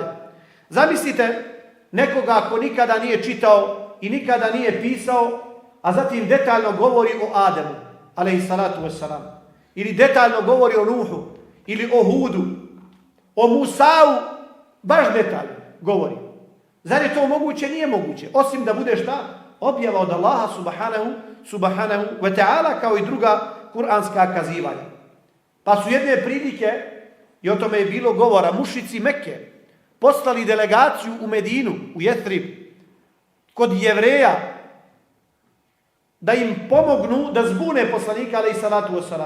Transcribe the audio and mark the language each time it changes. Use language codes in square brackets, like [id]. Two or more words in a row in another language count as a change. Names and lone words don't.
[bs] Zamislite nekoga ako nikada nije čitao i nikada nije pisao, a zatim detaljno govori o Ademu, [ar] عليه الصلاة والسلام. [bs] Ili detaljno govori o Nuhu, ili o Hudu, o Musau, baš detaljno govori. Zar je to moguće? Nije moguće. Osim da bude šta? Objava od Allaha [ar] سبحانه وتعالى [bs] kao i druga kuranska kazivanja. Pa su jedne prilike, i o tome je bilo govora, mušici Mekke poslali delegaciju u Medinu, u Jethrib, kod Jevreja, da im pomognu da zbune poslanika [ar] عليه الصلاة والسلام.